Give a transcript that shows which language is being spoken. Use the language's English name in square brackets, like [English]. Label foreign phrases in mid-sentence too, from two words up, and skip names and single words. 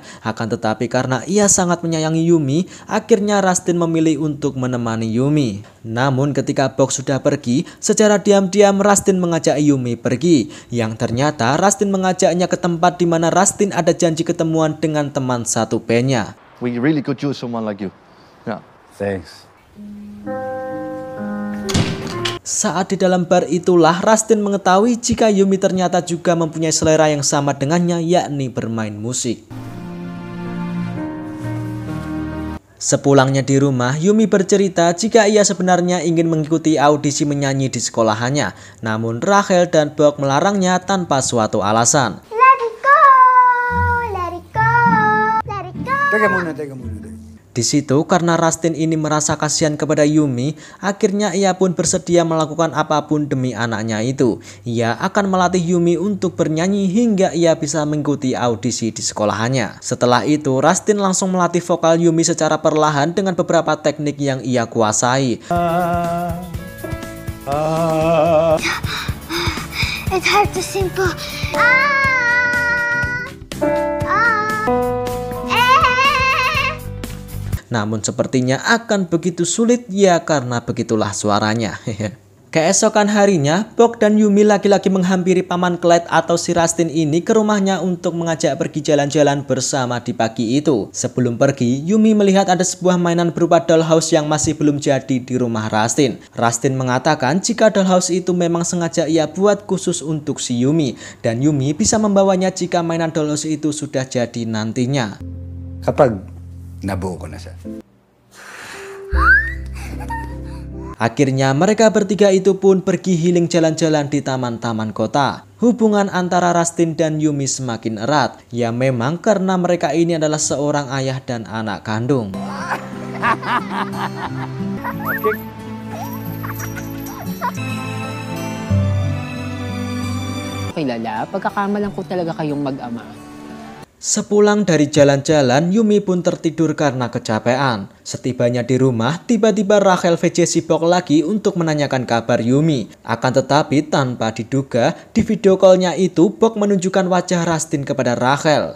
[Indonesian] Akan tetapi karena ia sangat menyayangi Yumi, akhirnya Rustin memilih untuk menemani Yumi. Namun ketika Bok sudah pergi, secara diam-diam Rustin mengajak Yumi pergi. Yang ternyata Rustin mengajaknya ke tempat di mana Rustin ada janji ketemuan dengan teman satu bandnya. [English] We really could use someone like you. Yeah. Thanks. [Indonesian] Saat di dalam bar itulah Rustin mengetahui jika Yumi ternyata juga mempunyai selera yang sama dengannya, yakni bermain musik. Sepulangnya di rumah, Yumi bercerita jika ia sebenarnya ingin mengikuti audisi menyanyi di sekolahannya. Namun Rachel dan Bok melarangnya tanpa suatu alasan. [English] Let it go, let it go, let it go. [Filipino] Teka muna. [Indonesian] Di situ karena Rustin ini merasa kasihan kepada Yumi, akhirnya ia pun bersedia melakukan apapun demi anaknya itu. Ia akan melatih Yumi untuk bernyanyi hingga ia bisa mengikuti audisi di sekolahannya. Setelah itu Rustin langsung melatih vokal Yumi secara perlahan dengan beberapa teknik yang ia kuasai. [English] It's hard to simple. [Indonesian] Namun sepertinya akan begitu sulit ya karena begitulah suaranya. Keesokan harinya, Bok dan Yumi lagi-lagi menghampiri Paman Clyde atau si Rustin ini ke rumahnya untuk mengajak pergi jalan-jalan bersama di pagi itu. Sebelum pergi, Yumi melihat ada sebuah mainan berupa dollhouse yang masih belum jadi di rumah Rustin. Rustin mengatakan jika dollhouse itu memang sengaja ia buat khusus untuk si Yumi. Dan Yumi bisa membawanya jika mainan dollhouse itu sudah jadi nantinya. [Filipino] Kapag nabuo ko na siya. [Indonesian] Akhirnya mereka bertiga itu pun pergi healing jalan-jalan di taman-taman kota. Hubungan antara Rustin dan Yumi semakin erat. Ya memang karena mereka ini adalah seorang ayah dan anak kandung. [Filipino] Okay, Lala, pagkakamalan ko talaga kayong mag-ama. [Indonesian] Sepulang dari jalan-jalan, Yumi pun tertidur karena kecapean. Setibanya di rumah, tiba-tiba Rachel VC si Bok lagi untuk menanyakan kabar Yumi. Akan tetapi tanpa diduga, di [English] video call- [Indonesian] nya itu Bok menunjukkan wajah Rustin kepada Rachel.